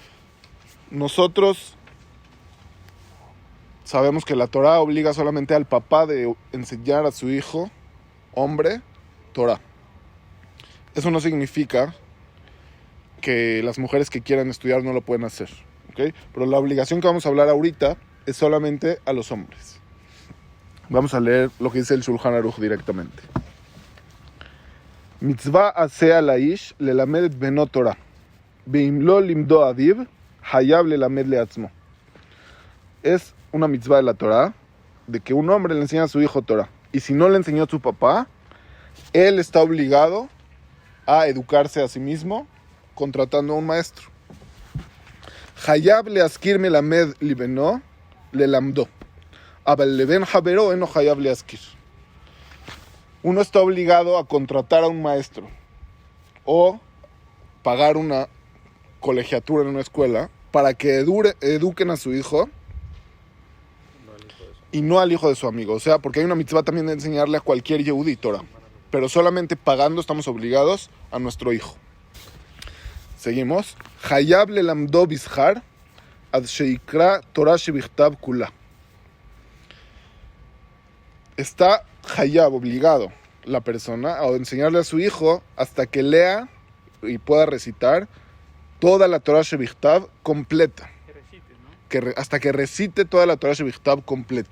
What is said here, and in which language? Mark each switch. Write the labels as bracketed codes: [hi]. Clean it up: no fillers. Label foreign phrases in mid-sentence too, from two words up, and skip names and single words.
[es] Nosotros sabemos que la Torah obliga solamente al papá de enseñar a su hijo, hombre, Torah. Eso no significa que las mujeres que quieran estudiar no lo pueden hacer, ¿ok? Pero la obligación que vamos a hablar ahorita es solamente a los hombres. Vamos a leer lo que dice el Shulchan Aruch directamente. [he] מצות עשה לאיש ללמד את בנו תורה, ואם לא למדו אביו, חייב ללמד לעצמו. [es] Es una mitzvah de la Torah de que un hombre le enseña a su hijo Torah. Y si no le enseñó a su papá, él está obligado a educarse a sí mismo contratando a un maestro. [he] חייב לשכור מלמד לבנו ללמדו. אבל לבן חבירו אינו חייב לשכור. [es] Uno está obligado a contratar a un maestro o pagar una colegiatura en una escuela para que eduquen a su hijo y no al hijo de su amigo. O sea, porque hay una mitzvah también de enseñarle a cualquier Yehudí Torah, pero solamente pagando estamos obligados a nuestro hijo. Seguimos. [he] חייב ללמדו בשכר עד שיקרא תורה שבכתב כולה. [es] Está hayab, obligado, la persona a enseñarle a su hijo hasta que lea y pueda recitar toda la [he] תורה שבכתב [es] completa. Hasta que recite toda la [he] תורה שבכתב [es] completa.